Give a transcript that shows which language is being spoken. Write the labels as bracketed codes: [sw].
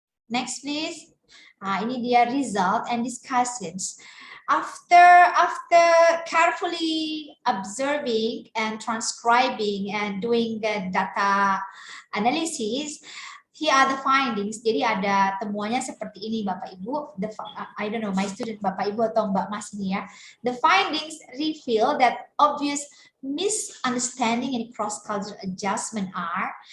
[en] Next, please. [id] Ini dia [en] result and discussions. After carefully observing and transcribing and doing the data analysis, here are the findings. [id] Jadi ada temuannya seperti ini Bapak Ibu. [en] I don't know, my student [id] Bapak Ibu atau Mbak Mas ini ya. [en] The findings reveal that obvious misunderstanding and cross-cultural adjustment are.